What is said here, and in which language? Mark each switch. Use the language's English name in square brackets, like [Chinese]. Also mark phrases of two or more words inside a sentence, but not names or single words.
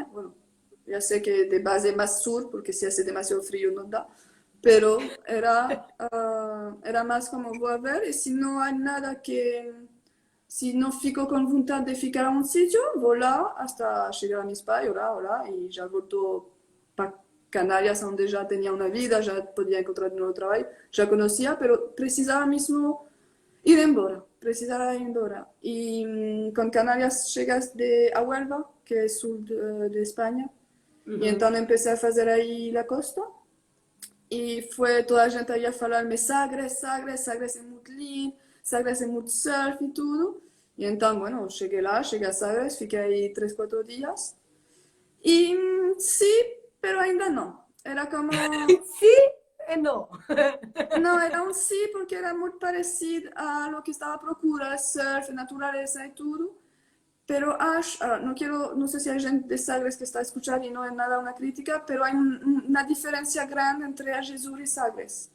[Spanish] Bueno, ya sé que de base más sur, porque si hace demasiado frío no da, pero era más como voy a ver, y si no hay nada si no fico con voluntad de ficar a un sitio, voy là hasta llegar a mis pais, hola, hola, y ya vuelto para Canarias, donde ya tenía una vida, ya podía encontrar un nuevo trabajo, ya conocía, pero precisaba mismo [Portuguese] ir embora, [Spanish] precisaba [Portuguese] ir embora. [Spanish] Y con Canarias llegas a Huelva, que es sur de España, y Uhum. entonces empecé a hacer ahí la costa. Y fue toda la gente ahí a hablarme, Sagres, Sagres, Sagres es muy lindo, Sagres es muy surf y todo. Y entonces, bueno, llegué a Sagres, fiqué ahí 3, 4 días. Y sí, pero ainda no. Era como, [Portuguese] Sim e não. [Spanish] no, era un sí porque era muy parecido a lo que estaba [Portuguese] a procura, [Spanish] surf, naturaleza y todo. Pero no sé si hay gente de Sagres que está a escuchar y no es nada una crítica, pero hay una diferencia grande entre Ajezur y Sagres.